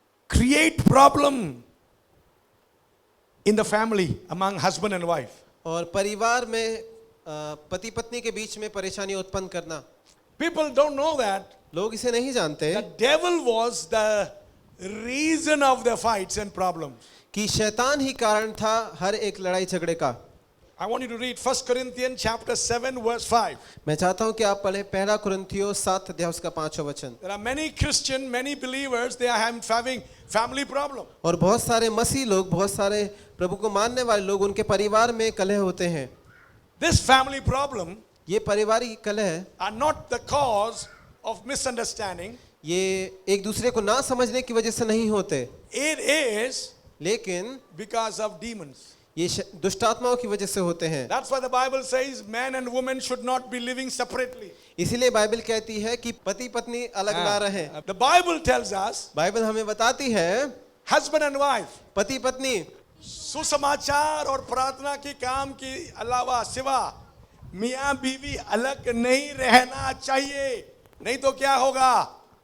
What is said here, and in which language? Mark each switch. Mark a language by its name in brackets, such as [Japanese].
[English] create problem in the family among husband and wife. [Hindi] और परिवार में पति पत्नी के बीच में परेशानी उत्पन्न करना। [English] People don't know that [Hindi] लोग इसे नहीं जानते [English] The devil was the reason of the fights and problems. [Hindi] कि शैतान ही कारण था हर एक लड़ाई झगड़े का। [English] I want you to read 1 Corinthians chapter 7 verse 5. [Hindi] मैं चाहता हूं कि आप पढ़ें पहला कुरिन्थियों 7 अध्याय उसका 5वां वचन। [English] There are many Christian, many believers, they are having family problem. [Hindi] और बहुत सारे मसीह लोग, बहुत सारे प्रभु को मानने वाले लोग, उनके परिवार में कलह होते हैं। [English] This family problem [Hindi] ये पारिवारिक कलह [English] are not the cause of misunderstanding. [Hindi] ये एक दूसरे को ना समझने की वजह से नहीं होते, [English] It is [Hindi] लेकिन [English] because of demons. [Hindi] ये दुष्ट आत्माओं की वजह से होते हैं। [English] That's why the Bible says man and woman should not be living separately. [Hindi] इसीलिए बाइबल कहती है कि पति पत्नी अलग ना रहें। [English] The Bible tells us [Hindi] Bible हमें बताती है [English] husband and wife [Hindi] पति पत्नी सुसमाचार और प्रार्थना के काम के अलावा सिवा मियां बीवी अलग नहीं रहना चाहिए, नहीं तो क्या होगा?